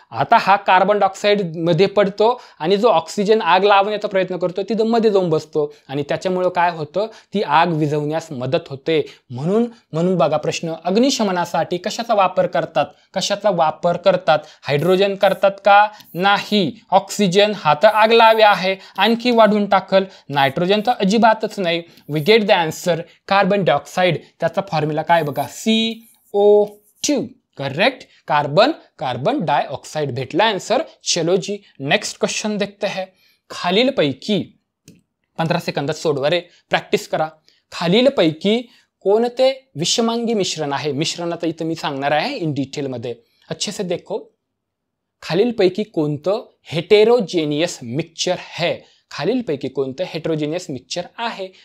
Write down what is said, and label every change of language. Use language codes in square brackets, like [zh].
[mr] आता हा carbon dioxide मध्ये पडतो आणि जो ऑक्सिजन आग लावण्याचा प्रयत्न करतो तिथं मध्ये जाऊन बसतो आणि त्याच्यामुळे काय होतं, ती आग विझवण्यास मदत होते. म्हणून बघा प्रश्न, अग्निशमनासाठी कशाचा वापर करतात, कशाचा वापर करतात, हायड्रोजन करतात का, नाही. ऑक्सिजन हा तर आग लावे आहे, आणखी वाढून टाकल. नायट्रोजन तर अजिबातच नाही. [en] We get the answer carbon dioxide. [mr] त्याचा फॉर्म्युला काय बघा, CO2. करेक्ट, कार्बन डाइऑक्साइड भेटला आंसर. [hi] चलो जी, नेक्स्ट क्वेश्चन देखते हैं. [mr] खालीलपैकी 15 सेकंदात सोडवा रे, प्रॅक्टिस करा. खालीलपैकी कोणते विषमांगी मिश्रण आहे, मिश्रणाचं इथं मी सांगणार आहे इन डिटेल मध्ये. [hi] अच्छे से देखो, [mr] खालीलपैकी कोणतं हेटेरोजेनियस मिक्सचर है, खालीलपैकी कोणतं हेटेरोजेनियस मिक्सचर आहे.